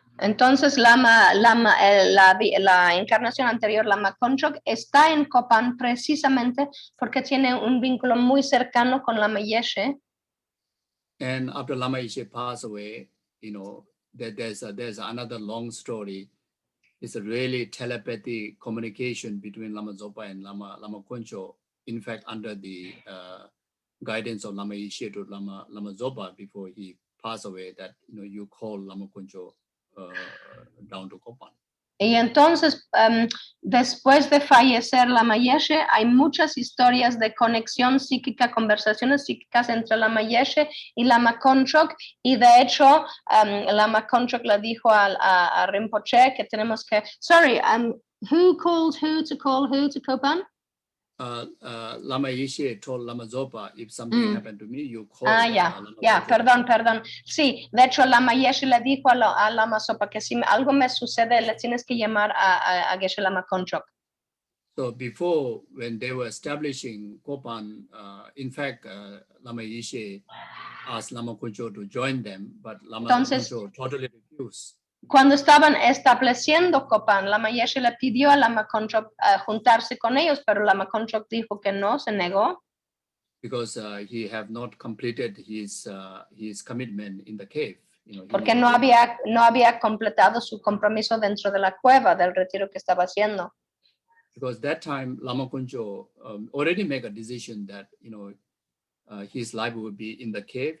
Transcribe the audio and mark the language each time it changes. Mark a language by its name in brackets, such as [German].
[Spanish] Entonces la encarnación anterior, Lama Konchog, está en Kopan precisamente porque tiene un vínculo muy cercano con Lama Yeshe. [English] And after Lama Yeshe passed away, there's another long story. It's a really telepathic communication between Lama Zopa and Lama Konchog. In fact, under the guidance of Lama Yeshe to Lama Zopa before he passed away, that you call Lama Konchog down to Kopan. [Spanish] Y entonces, después de fallecer Lama Yeshe, hay muchas historias de conexión psíquica, conversaciones psíquicas entre Lama Yeshe y Lama Konchog, y de hecho, Lama Konchog le dijo a Rinpoche que tenemos que, [English] who called who to call who to Kopan? Lama Yeshe told Lama Zopa, if something happened to me, you call. [Spanish] Perdón. Sí, de hecho, Lama Yeshe le dijo a Lama Zopa que si algo me sucede, le tienes que llamar a Gueshe Lama Konchog. [English] So before, when they were establishing Kopan, in fact, Lama Yeshe asked Lama Konchog to join them, but Lama Konchog totally refused. [Spanish] Cuando estaban estableciendo Kopan, Lama Yeshe le pidió a Lama Konchog juntarse con ellos, pero Lama Konchog dijo que no, se negó. [English] Because he have not completed his commitment in the cave. [Spanish] Porque no había completado su compromiso dentro de la cueva del retiro que estaba haciendo. [English] Because that time Lama Konchog already made a decision that his life would be in the cave.